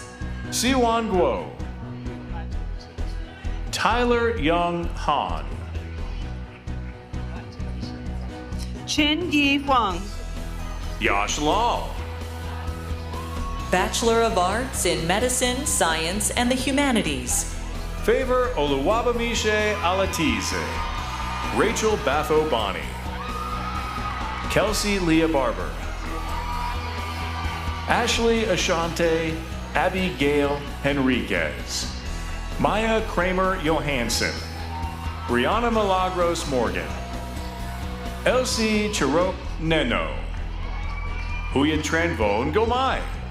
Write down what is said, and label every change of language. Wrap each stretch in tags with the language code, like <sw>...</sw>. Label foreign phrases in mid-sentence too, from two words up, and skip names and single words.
<en>Siwan Guo, Tyler Young Han, Chen Yi Huang, Yash Lal, Bachelor of Arts in Medicine, Science, and the Humanities, Favor Oluwabamiche Alatize, Rachel Batho Boni, Kelsey Leah Barber, Ashley Ashante Abigail Henriquez, Maya Kramer Johansson, Brianna Milagros Morgan, Elsie Chirok Neno, Huyen Tranvon Gomai,</en>